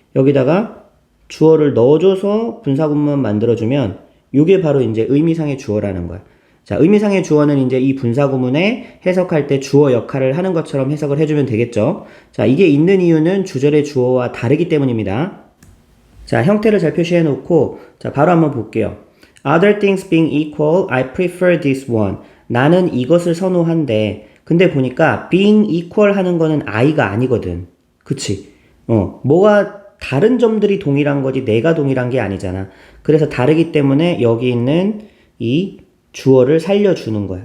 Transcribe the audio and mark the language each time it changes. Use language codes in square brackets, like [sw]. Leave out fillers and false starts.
[ko] 여기다가 주어를 넣어줘서 분사구문 만들어주면 이게 바로 이제 의미상의 주어라는 거야. 자, 의미상의 주어는 이제 이 분사구문에 해석할 때 주어 역할을 하는 것처럼 해석을 해주면 되겠죠. 자, 이게 있는 이유는 주절의 주어와 다르기 때문입니다. 자, 형태를 잘 표시해 놓고 자, 바로 한번 볼게요. [en] Other things being equal, I prefer this one. [ko] 나는 이것을 선호한데 근데 보니까 [en] being equal [ko] 하는 거는 I가 아니거든. 그치? 뭐가 다른 점들이 동일한 거지 내가 동일한 게 아니잖아. 그래서 다르기 때문에 여기 있는 이 주어를 살려주는 거야.